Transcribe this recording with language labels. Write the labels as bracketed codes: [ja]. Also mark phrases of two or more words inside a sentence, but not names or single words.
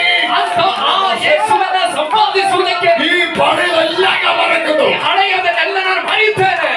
[kn] ಅಂತ ಆ ಯೇಸುವನ್ನ ಸಂಪಾದಿಸುವುದಕ್ಕೆ [ml] ഈ പണിതെല്ലാം ഞാൻ മറക്കുന്നു. [kn] ಹಳೆಯದನ್ನೆಲ್ಲ ನಾನು ಮರೆಯುತ್ತೇನೆ.